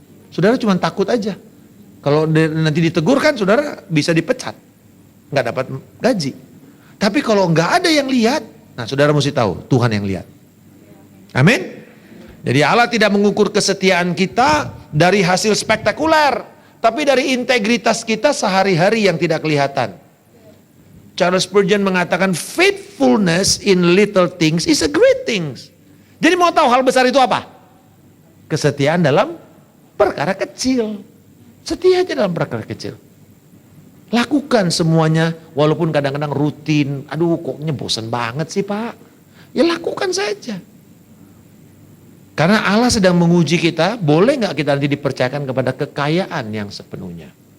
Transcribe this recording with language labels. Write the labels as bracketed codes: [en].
[id] Saudara cuma takut aja. Kalau nanti ditegur kan saudara bisa dipecat, nggak dapat gaji. Tapi kalau nggak ada yang lihat, nah saudara mesti tahu Tuhan yang lihat. Amin. Jadi Allah tidak mengukur kesetiaan kita dari hasil spektakuler, tapi dari integritas kita sehari-hari yang tidak kelihatan. [en] Charles Spurgeon [id] mengatakan [en] faithfulness in little things is a great things. [id] Jadi mau tahu hal besar itu apa? Kesetiaan dalam perkara kecil. Setia aja dalam perkara kecil. Lakukan semuanya walaupun kadang-kadang rutin. Aduh koknya bosan banget sih Pak. Ya lakukan saja. Karena Allah sedang menguji kita, boleh nggak kita nanti dipercayakan kepada kekayaan yang sepenuhnya.